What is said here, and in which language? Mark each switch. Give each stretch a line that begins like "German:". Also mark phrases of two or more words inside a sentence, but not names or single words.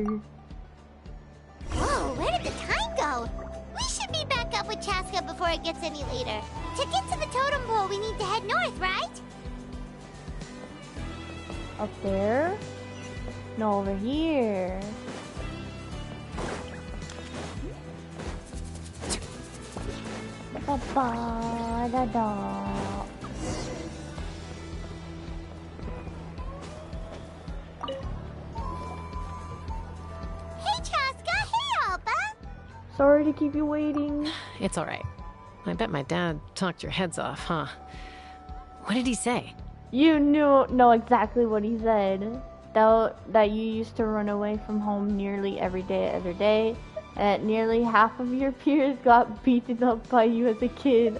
English: Whoa, where did the time go? We should be back up with Chasca before it gets any later. To get to the totem pole, we need to head north, right? Up there? No, over here. Ba-ba-da-da. Hey, Chasca! Hey, Alba! Sorry to keep you waiting. It's all right. I bet my dad talked your heads off, huh? What did he say? You know exactly what he said. That you used to run away from home nearly every day, and nearly half of your peers got beaten up by you as a kid.